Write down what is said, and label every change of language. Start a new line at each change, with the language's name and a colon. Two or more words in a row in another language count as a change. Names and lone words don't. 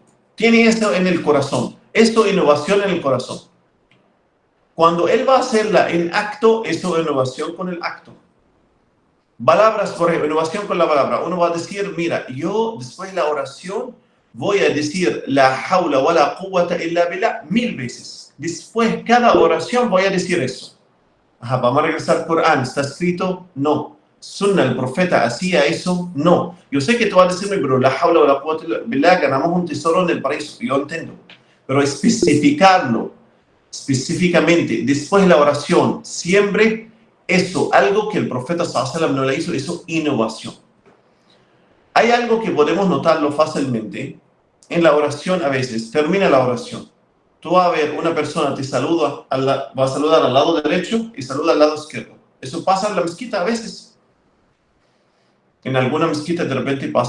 Spanish: Tiene esto en el corazón. Esto es innovación en el corazón. Cuando él va a hacerla en acto, eso es innovación con el acto. Palabras, por ejemplo, innovación con la palabra. Uno va a decir, mira, yo después de la oración voy a decir
Arabic: لا حول ولا قوة إلا بالله
Spanish: 1000 veces. Después, cada oración voy a decir eso. Ajá, vamos a regresar al Corán. ¿Está escrito? No. Sunna, el profeta hacía eso. No. Yo sé que tú vas a decirme, pero
Arabic: لا حول ولا قوة إلا بالله,
Spanish: ganamos un tesoro en el paraíso. Yo entiendo. Pero especificarlo específicamente después de la oración, siempre eso, algo que el profeta
Arabic: صلى الله عليه وسلم
Spanish: no le hizo, eso innovación. Hay algo que podemos notarlo fácilmente en la oración. A veces termina la oración, tú vas a ver una persona te saluda, va a saludar al lado derecho y saluda al lado izquierdo. Eso pasa en la mezquita a veces. En alguna mezquita de repente pasa.